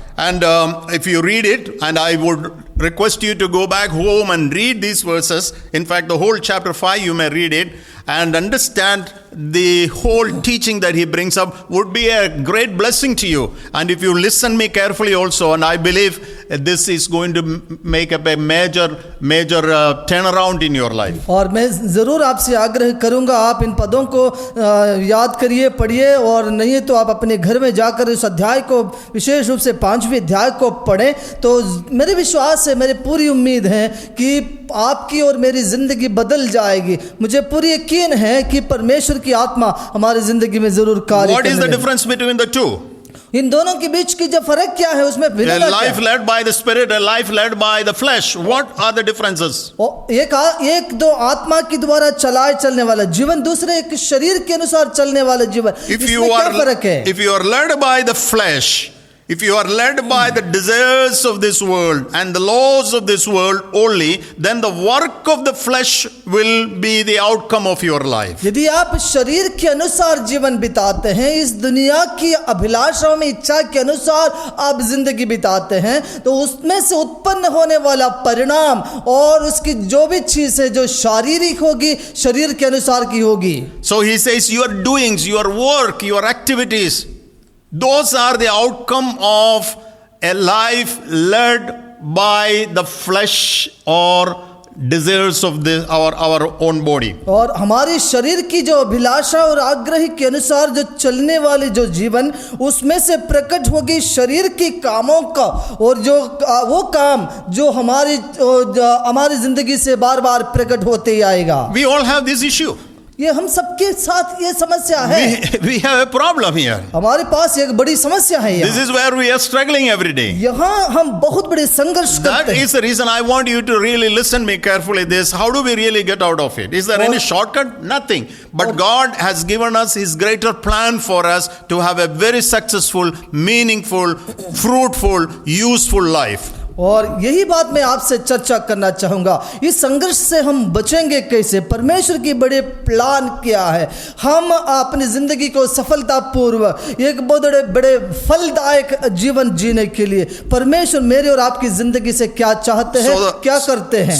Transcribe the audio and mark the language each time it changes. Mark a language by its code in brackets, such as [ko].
[en] And if you read it, and I would request you to go back home and read these verses. In fact, the whole chapter 5 you may read it and understand the whole teaching that he brings up would be a great blessing to you. And if you listen me carefully also, and I believe this is going to make up a major turnaround in your life. [hi] और मैं ज़रूर आपसे आग्रह करूंगा, आप इन पदों को याद करिए, पढ़िए, और नहीं तो आप अपने घर में जाकर इस अध्याय को, विशेष रूप से 5वें अध्याय को पढ़ें। तो मेरे विश्वास है, मेरी पूरी उम्मीद है कि आपकी और मेरी जिंदगी बदल जाएगी। मुझे पूरी यकीन है कि परमेश्वर की आत्मा हमारी जिंदगी में जरूर कार्य [en] What is the difference between the two? [hi] इन दोनों के बीच की जो फर्क क्या है, उसमें [en] A life led by the Spirit, a life led by the flesh. What are the differences? [hi] एक दो आत्मा के द्वारा चलाए चलने वाला जीवन, दूसरे एक शरीर के अनुसार चलने वाला जीवन, इसमें क्या फर्क है? [en] If you are led by the flesh, If you are led by the desires of this world and the laws of this world only, then the work of the flesh will be the outcome of your life. [hi] यदि आप शरीर के अनुसार जीवन बिताते हैं, इस दुनिया की अभिलाषाओं में इच्छा के अनुसार आप जिंदगी बिताते हैं, तो उसमें से उत्पन्न होने वाला परिणाम और उसकी जो भी चीज है जो शारीरिक होगी, शरीर के अनुसार की होगी. [en] So he says your doings, your work, your activities, those are the outcome of a life led by the flesh or desires of our own body. [hi] और हमारी शरीर की जो अभिलाषा और आग्रह के अनुसार जो चलने वाले जो जीवन, उसमें से प्रकट होगी शरीर की कामों का, और जो वो काम जो हमारी जिंदगी से बार बार प्रकट होते ही आएगा. [en] We all have this issue. [hi] ये हम सबके साथ ये समस्या है. [en] We have a problem here. [hi] हमारे पास एक बड़ी समस्या है. [en] This is where we are struggling every day. [hi] यहाँ हम बहुत बड़े संघर्ष करते हैं. [en] That is the reason I want you to really listen me carefully. This, how do we really get out of it? Is there any shortcut? Nothing. But God has given us His greater plan for us to have a very successful, meaningful, fruitful, useful life. [hi] और यही बात मैं आपसे चर्चा करना चाहूँगा. इस संघर्ष से हम बचेंगे कैसे? परमेश्वर की बड़े प्लान क्या है? हम अपनी ज़िंदगी को सफलतापूर्वक एक बहुत बड़े फलदायक जीवन जीने के लिए परमेश्वर मेरे और आपकी ज़िंदगी से क्या चाहते हैं, क्या करते हैं?